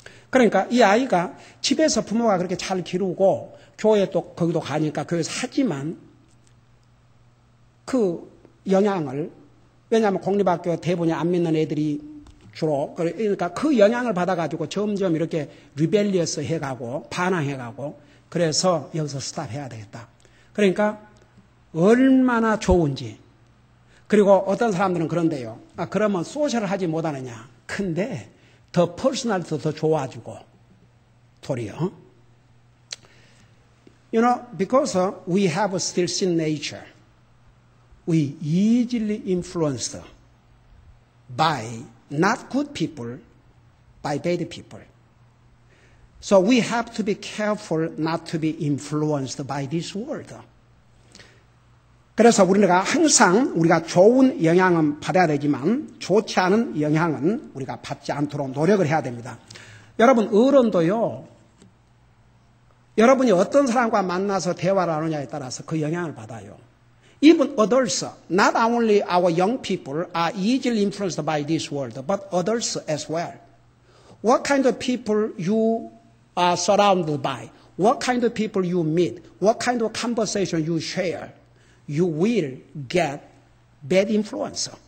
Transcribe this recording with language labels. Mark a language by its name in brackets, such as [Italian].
[Korean] 그러니까 이 아이가 집에서 부모가 그렇게 잘 기르고 교회 또 거기도 가니까 교회에서 하지만 그 영향을, 왜냐하면 공립학교 대부분이 안 믿는 애들이 주로, 그러니까 그 영향을 받아가지고 점점 이렇게 리벨리어스 해가고 반항해가고, 그래서 여기서 스탑해야 되겠다. 그러니까 얼마나 좋은지. 그리고 어떤 사람들은 그런데요. 그러면 소셜을 하지 못하느냐. 근데 더 퍼스널도 더 좋아지고 도리어. [English] You know, because we have still sin nature, we easily influenced by not good people, by bad people. So we have to be careful not to be influenced by this world. [Korean] 그래서 우리가 항상 우리가 좋은 영향은 받아야 되지만 좋지 않은 영향은 우리가 받지 않도록 노력을 해야 됩니다. 여러분, 어른도요, 여러분이 어떤 사람과 만나서 대화를 하느냐에 따라서 그 영향을 받아요. [English] Even adults, not only our young people are easily influenced by this world, but others as well. What kind of people you are surrounded by? what kind of people you meet, what kind of conversation you share, you will get bad influence.